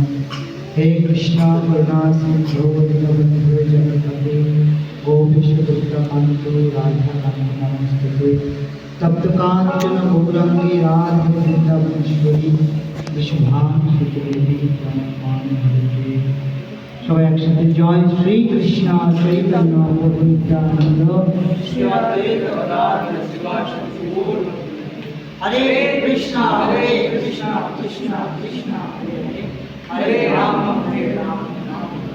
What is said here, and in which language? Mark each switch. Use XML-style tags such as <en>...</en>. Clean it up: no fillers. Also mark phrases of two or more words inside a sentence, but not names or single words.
<sa>हे कृष्ण करुणा सिंधु दीनबंधु जगन्नाथ गोपीश कांतो राधा कांतो नमस्ते तप्त कांचन गौरांगी राधे वृंदावनेश्वरी विश्वभानुसुते देवी प्रणमामि हरे।</sa> <bn>সবাই একসাথে জয় শ্রী কৃষ্ণ চৈতন্য প্রভু নিত্যানন্দ শ্রী অদ্বৈত গদাধর শিবাসাদি গৌর হরে কৃষ্ণ কৃষ্ণ কৃষ্ণ হরে হরে হরে রাম রাম রাম।</bn>